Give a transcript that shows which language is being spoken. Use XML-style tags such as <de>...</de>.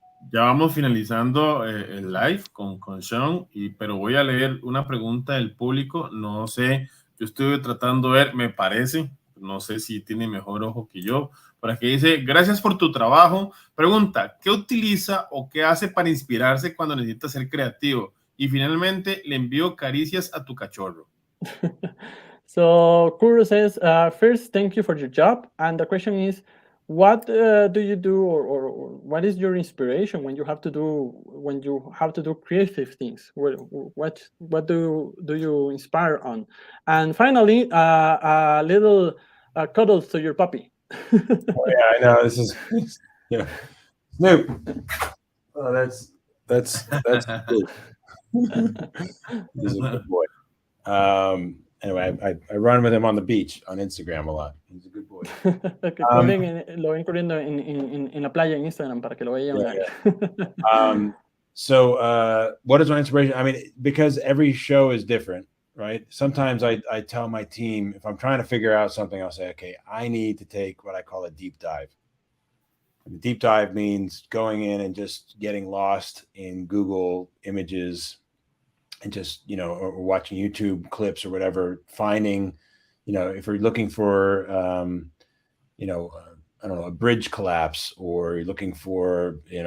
<es>Ya vamos finalizando el live con Sean, pero voy a leer una pregunta del público. No sé, yo estuve tratando de ver, me parece, no sé si tiene mejor ojo que yo, por aquí dice, gracias por tu trabajo. Pregunta, ¿qué utiliza o qué hace para inspirarse cuando necesita ser creativo? Y finalmente, le envío caricias a tu cachorro.</es> <en>So Kuro says, first, thank you for your job. And the question is, what do you do, or what is your inspiration when you have to do creative things? What do you inspire on? And finally, a little cuddles to your puppy. Oh, yeah, I know. This is, you know, Snoop. Oh, that's Snoop. He's a good boy. Anyway, I run with him on the beach on Instagram a lot. He's a good boy.</en> <es>Que lo ven corriendo en la playa en Instagram para que lo vean.</es> <en>Yeah. So what is my inspiration? I mean, because every show is different, right? Sometimes I tell my team, if I'm trying to figure out something, I'll say, okay, I need to take what I call a deep dive. And the deep dive means going in and just getting lost in Google images and just, or watching YouTube clips or whatever, finding, if you're looking for, I don't know, a bridge collapse, or you're looking for,</en>